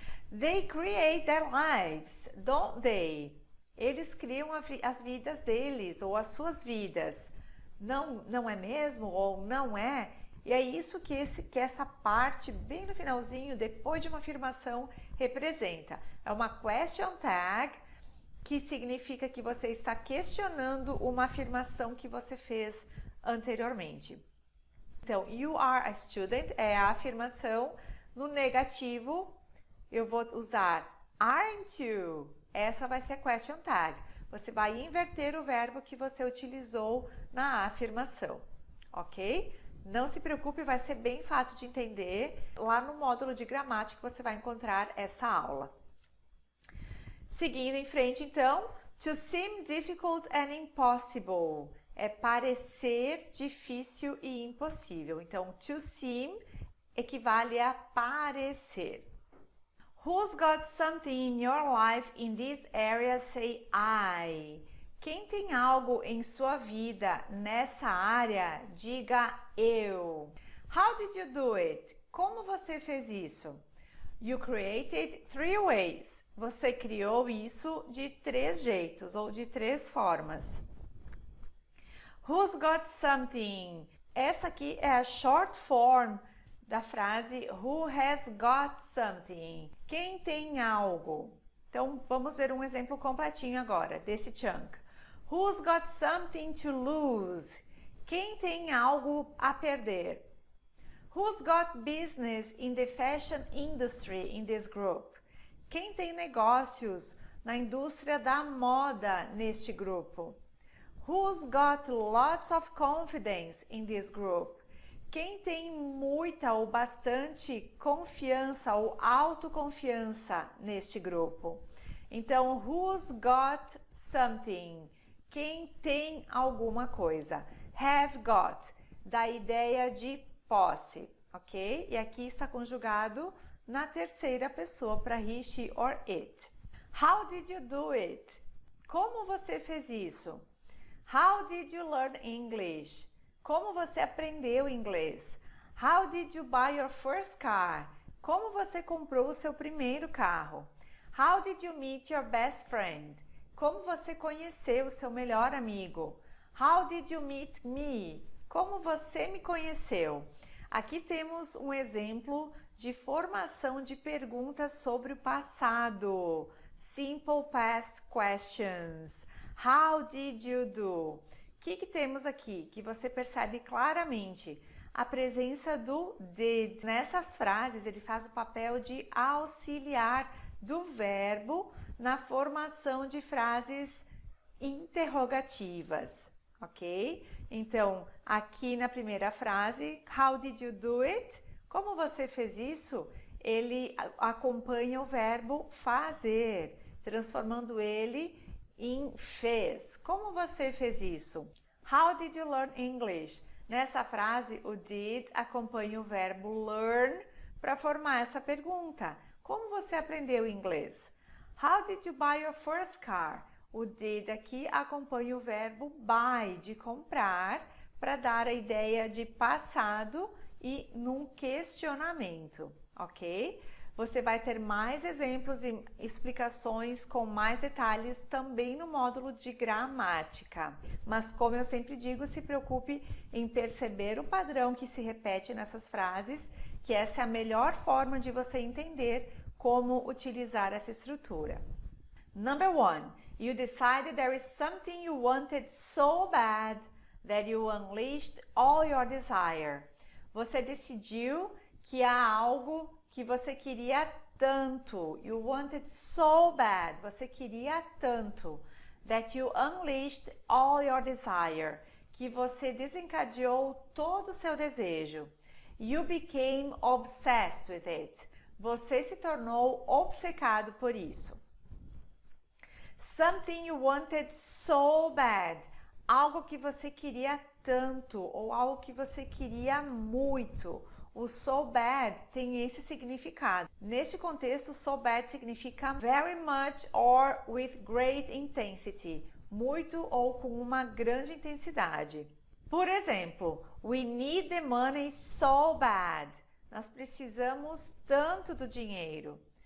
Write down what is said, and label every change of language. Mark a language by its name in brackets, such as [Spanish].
[English] They create their lives, don't they? [Portuguese] Eles criam as vidas deles ou as suas vidas. Não é mesmo ou não é? E é isso que essa parte bem no finalzinho, depois de uma afirmação, representa. É uma question tag, que significa que você está questionando uma afirmação que você fez anteriormente. Então, [English] you are a student [Portuguese] é a afirmação. No negativo, eu vou usar [English] aren't you? [Portuguese] Essa vai ser a question tag. Você vai inverter o verbo que você utilizou na afirmação, ok? Não se preocupe, vai ser bem fácil de entender. Lá no módulo de gramática você vai encontrar essa aula. Seguindo em frente, então, to seem difficult and impossible é parecer difícil e impossível. Então, to seem equivale a parecer. [English] Who's got something in your life in this area? Say I. [Portuguese] Quem tem algo em sua vida nessa área, diga eu. [English] How did you do it? [Portuguese] Como você fez isso? [English] You created 3 ways. [Portuguese] Você criou isso de 3 jeitos ou de 3 formas. [English] Who's got something? [Portuguese] Essa aqui é a [English] short form [Portuguese] da frase [English] Who has got something? [Portuguese] Quem tem algo? Então, vamos ver um exemplo completinho agora desse chunk. [English] Who's got something to lose? [Portuguese] Quem tem algo a perder? [English] Who's got business in the fashion industry in this group? [Portuguese] Quem tem negócios na indústria da moda neste grupo? [English] Who's got lots of confidence in this group? [Portuguese] Quem tem muita ou bastante confiança ou autoconfiança neste grupo? [English] Então, who's got something? [Portuguese] Quem tem alguma coisa? Have got, da ideia de posse, ok? E aqui está conjugado na terceira pessoa para he, she or it. [English] How did you do it? [Portuguese] Como você fez isso? [English] How did you learn English? [Portuguese] Como você aprendeu inglês? [English] How did you buy your first car? [Portuguese] Como você comprou o seu primeiro carro? [English] How did you meet your best friend? [Portuguese] Como você conheceu o seu melhor amigo? [English] How did you meet me? [Portuguese] Como você me conheceu? Aqui temos um exemplo de formação de perguntas sobre o passado. [English] Simple past questions. How did you do? [Portuguese] O que temos aqui? Que você percebe claramente a presença do did. Nessas frases, ele faz o papel de auxiliar do verbo na formação de frases interrogativas, ok? Então, aqui na primeira frase, [English] how did you do it? [Portuguese] Como você fez isso? Ele acompanha o verbo fazer, transformando ele em fez. Como você fez isso? [English] How did you learn English? [Portuguese] Nessa frase, o did acompanha o verbo learn para formar essa pergunta. Como você aprendeu inglês? [English] How did you buy your first car? [Portuguese] O did aqui acompanha o verbo buy, de comprar, para dar a ideia de passado e num questionamento, ok? Você vai ter mais exemplos e explicações com mais detalhes também no módulo de gramática. Mas como eu sempre digo, se preocupe em perceber o padrão que se repete nessas frases, que essa é a melhor forma de você entender como utilizar essa estrutura. [English] Number 1. You decided there is something you wanted so bad that you unleashed all your desire. [Portuguese] Você decidiu que há algo que você queria tanto. [English] You wanted so bad. [Portuguese] Você queria tanto. [English] That you unleashed all your desire. [Portuguese] Que você desencadeou todo o seu desejo. [English] You became obsessed with it. [Portuguese] Você se tornou obcecado por isso. [English] Something you wanted so bad. [Portuguese] Algo que você queria tanto ou algo que você queria muito. O so bad tem esse significado. Neste contexto, [English] so bad [Portuguese] significa [English] very much or with great intensity. [Portuguese] Muito ou com uma grande intensidade. Por exemplo, [English] we need the money so bad. [Portuguese] Nós precisamos tanto do dinheiro.